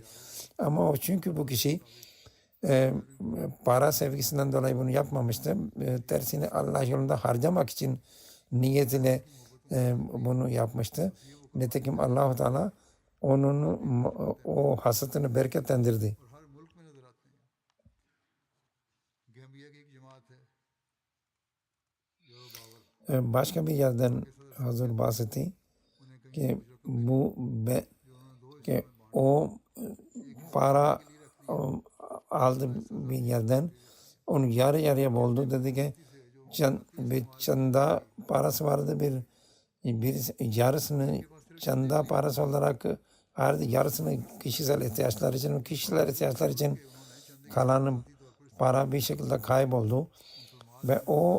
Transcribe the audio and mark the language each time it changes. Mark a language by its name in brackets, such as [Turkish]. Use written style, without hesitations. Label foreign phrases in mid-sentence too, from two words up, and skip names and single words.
[Turkish] Ama o çünkü bu kişi para sevgisinden dolayı bunu yapmamıştı. Tersine Allah yolunda harcamak için niyetiyle bunu yapmıştı. Nitekim Allah-u Teala onun o hasatını bereketlendirdi. [Urdu] اور ہر ملک میں نظر آتے ہیں گیمبیا کی ایک جماعت ہے جو بابر [Turkish] Başka bir yerden hazır bahsetti [Urdu] انہیں کہیں [Turkish] ki ki o para aldı bir yerden onu yarı yarıya böldü dedi ki bir çanda parası vardı bir yarısını çanda parası olarak yarısını kişisel ihtiyaçlar için o kişisel ihtiyaçlar için kalan para bir şekilde kayboldu ve o